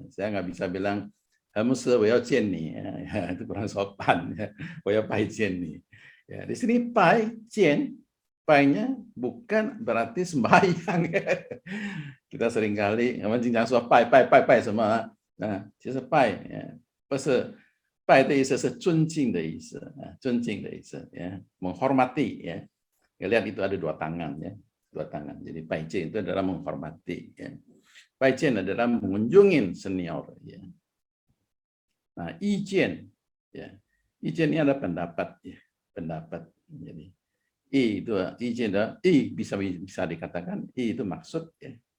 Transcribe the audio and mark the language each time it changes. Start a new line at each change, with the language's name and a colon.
Indonesian: Saya nggak bisa bilang Hamus,
Chinese: 我要见你
Indonesian: ya, itu kurang sopan ya.
Chinese: 我要拜见你.
Indonesian: Ya, di sini 拜见, 拜-nya bukan berarti sembahyang. Kita seringkali jangan
Chinese: 说拜什么. Nah, 其实拜 ya, 不是拜的意思是尊敬的意思, 尊敬的意思 ya,
Indonesian: menghormati ya. Lihat itu ada dua tangan ya. Dua tangan. Jadi 拜见 itu adalah menghormati ya. 拜见 adalah mengunjungi senior ya. Nah, 意见 ya. 意见 ini adalah pendapat ya, pendapat. Jadi 意 itu 意见 adalah 意 bisa dikatakan 意 itu maksud ya.